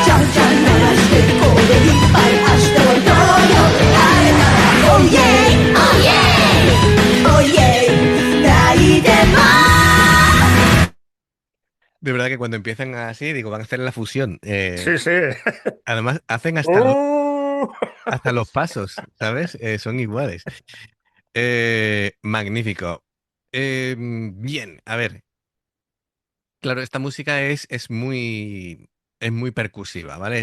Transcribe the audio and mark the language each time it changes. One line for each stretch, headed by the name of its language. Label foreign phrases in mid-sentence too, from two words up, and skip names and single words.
Japanese: ちゃんちゃん鳴らしてこれいっぱい明日はどうよあれなら
English: Oh yeah! Oh yeah! Oh yeah!
Japanese: 泣いてます
Spanish: De verdad que cuando empiezan así, digo, van a hacer la fusión. Sí, sí. Además, hacen ¡Uh! hasta los pasos, ¿sabes? Son iguales. Magnífico. Bien, a ver. Claro, esta música es muy percusiva, ¿vale?